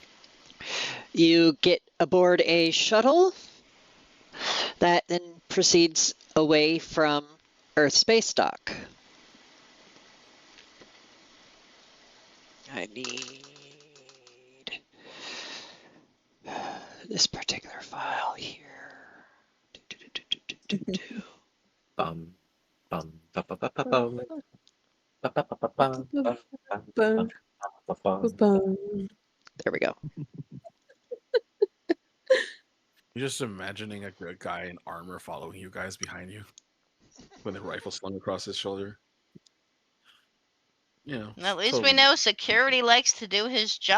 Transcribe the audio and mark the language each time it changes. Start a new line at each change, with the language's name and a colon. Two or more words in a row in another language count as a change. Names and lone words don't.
English: You get aboard a shuttle that then proceeds away from Earth Space Dock. I need this particular file here. Bum, bum, ba, ba, ba, ba, bum. Ba, ba, ba, ba, bum, bum, bum, bum, ba, bum. Boom. There we go. You're just imagining a guy in armor following you guys behind you with a rifle slung across his shoulder. You know, At least totally- we know security likes to do his job.